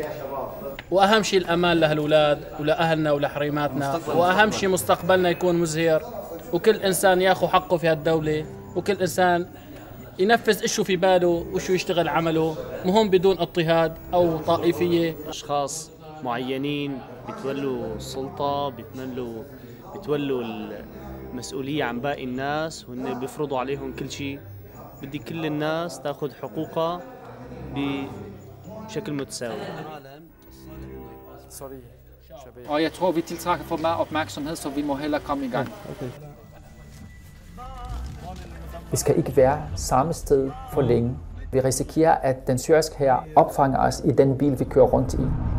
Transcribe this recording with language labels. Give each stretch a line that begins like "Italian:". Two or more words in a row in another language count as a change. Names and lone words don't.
Arabic: واهم شيء الامان لهالولاد ولاهلنا ولحريماتنا، واهم شيء مستقبلنا يكون مزهر، وكل انسان ياخذ حقه في هالدوله، وكل انسان ينفذ ايش في باله وشو يشتغل عمله، مهم بدون اضطهاد او طائفيه. اشخاص معينين بتولوا السلطه، بتولوا المسؤوليه عن باقي الناس، وهن بيفرضوا عليهم كل شيء. بدي كل الناس تاخذ حقوقها بشكل متساوي.
English: Sorry.
Danish: Og jeg tror, vi tiltrækker for meget opmærksomhed, så vi må hellere komme i gang. Vi skal ikke være samme sted for længe. Vi risikerer, at den syriske hær opfanger os i den bil, vi kører rundt i.